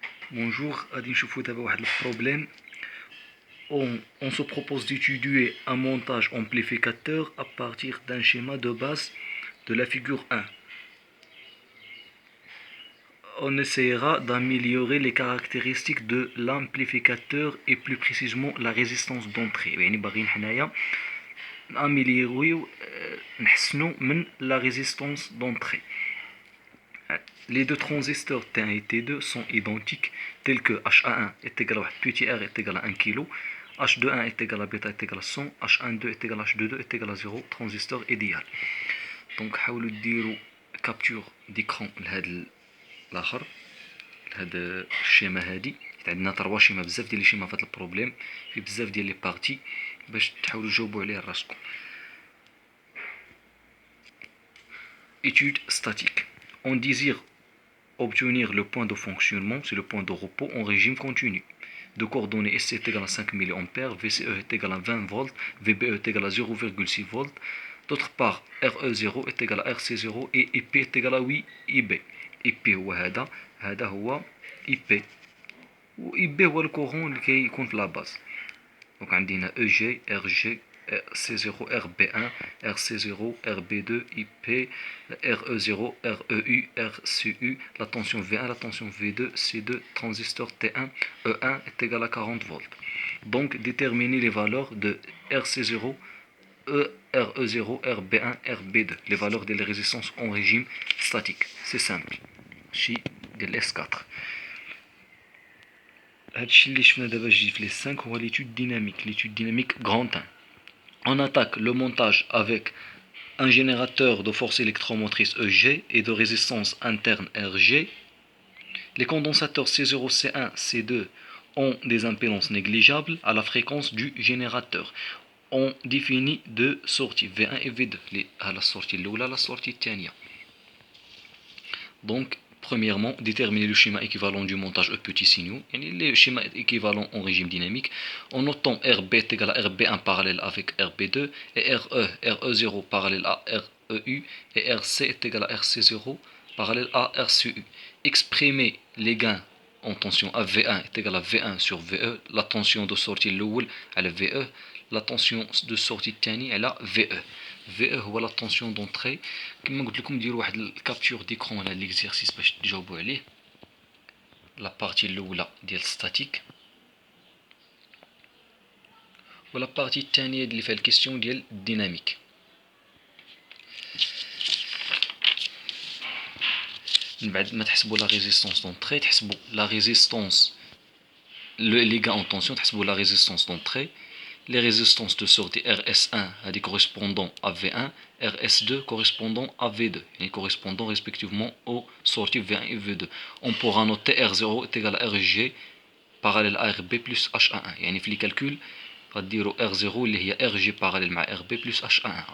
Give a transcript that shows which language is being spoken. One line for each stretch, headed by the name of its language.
Arabic: Bonjour, غادي نشوفو دابا واحد البروبلème.
French: On se propose d'étudier un montage amplificateur à partir d'un schéma de base de la figure 1. On essaiera d'améliorer les caractéristiques de l'amplificateur et plus précisément la résistance d'entrée.
Arabic: يعني باغيين حنايا ناميليوريو نحسنو من
French: la résistance d'entrée. Les deux transistors T1 et T2 sont identiques, tels que H1 est égal à petit r est égal à 1 kg, H21 est égal à bêta est égal à 100, H12 est égal à H22 est égal à 0, transistor idéal.
Arabic: Donc, حاولوا ديروا capture d'écran لهذا الآخر لهذا الشيما هادي. عندنا 3 شيما، بزاف ديال لي شيما في هذا البروبليم، في بزاف ديال لي بارتي باش تحاولوا تجاوبوا عليه راسكم.
French: Étude statique. On désire obtenir le point de fonctionnement, c'est le point de repos en régime continu. De coordonnées SC est égal à 5 mA, VCE est égal à 20 volts, VBE est égal à 0,6 volts. D'autre part, RE0 est égal à RC0 et IP est égal à 8 IB.
Arabic: IP هو هذا هو IP. و IB هو الكورون اللي كيكون في لا باز. دونك عندنا EG, RG, C0, RB1, RC0, RB2, IP, RE0, REU, RCU, la tension V1, la tension V2, C2, transistor T1, E1 est égal à 40 volts.
French: Donc déterminer les valeurs de RC0, RE0, RB1, RB2, les valeurs des résistances en régime statique. C'est simple. Chi de l'S4.
Arabic: هادشي اللي شفنا دابا جديد في les 5 هو
French: l'étude dynamique grand 1. On attaque le montage avec un générateur de force électromotrice EG et de résistance interne RG. Les condensateurs C0, C1, C2 ont des impédances négligeables à la fréquence du générateur. On définit deux sorties V1 et V2 à la sortie
Arabic: الأولى
French: à la sortie
Arabic: الثانية.
French: Donc premièrement, déterminer le schéma équivalent du montage E petit signaux, le schéma équivalent en régime dynamique, en notant RB est égal à RB1 parallèle avec RB2, et RE0 parallèle à REU, et RC est égal à RC0 parallèle à RCU. Exprimer les gains en tension AV1 est égal à V1 sur VE, la tension de sortie l'oul à la VE, la tension de sortie
Arabic: الثاني
French: على VE. VE
Arabic: هو
French: la tension d'entrée.
Arabic: كما قلت لكم ديروا واحد الكابتور ديكرون على ليكزيرسيس باش تجاوبوا عليه. لا بارتي الاولى ديال ستاتيك ولا بارتي الثانيه اللي فيها الكيستيون ديال الديناميك. من بعد ما تحسبوا لا ريزيستونس دونطري تحسبوا لا ريزيستونس
French: les gains en tension
Arabic: تحسبوا
French: la résistance d'entrée. Les résistances de sortie RS1 correspondant à V1, RS2 correspondant à V2, et correspondant respectivement aux sorties V1 et V2. On pourra noter R0 est égal à RG parallèle à RB plus H11.
Arabic: يعني في
French: les calculs
Arabic: غديروا R0 اللي هي RG parallèle مع RB plus H11.